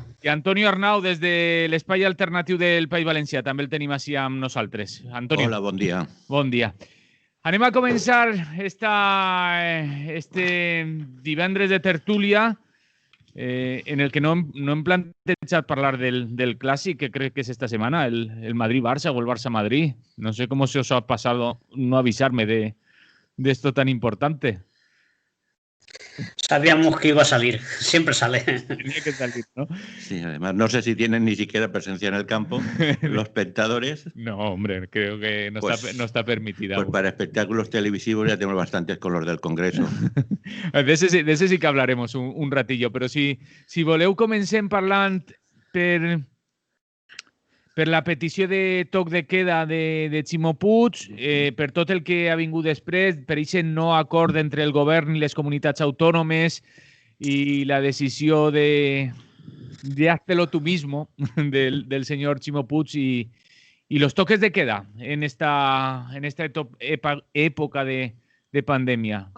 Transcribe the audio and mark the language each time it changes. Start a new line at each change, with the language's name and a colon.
Catalan: I Antonio Arnau, des de l'espai alternatiu del País Valencià, també el tenim així amb nosaltres. Antonio. Hola, bon dia. Bon dia. Anem a començar este divendres de tertúlia en el que no hem plantejat parlar del clàssic, que crec que és esta setmana, el Madrid-Barça o el Barça-Madrid.
Spanish: No sé cómo se os ha pasado no avisarme de esto tan importante. Sabíamos que iba a salir, siempre sale. Tenía que salir, ¿no? Sí, además no sé si tienen ni siquiera presencia en el campo los espectadores. No, hombre, creo que no, Pues, no está permitida. Pues para espectáculos televisivos ya tenemos bastantes con los del Congreso. De ese sí que hablaremos un ratillo,
Catalan: però si voleu comencem parlant per la petició de toc de queda de Ximo Puig, per tot el que ha vingut després, per aquest no acord entre el govern i les comunitats autònomes i la decisió de
Spanish: hazlo tú mismo del señor Ximo Puig y los toques de queda en esta època de pandemia.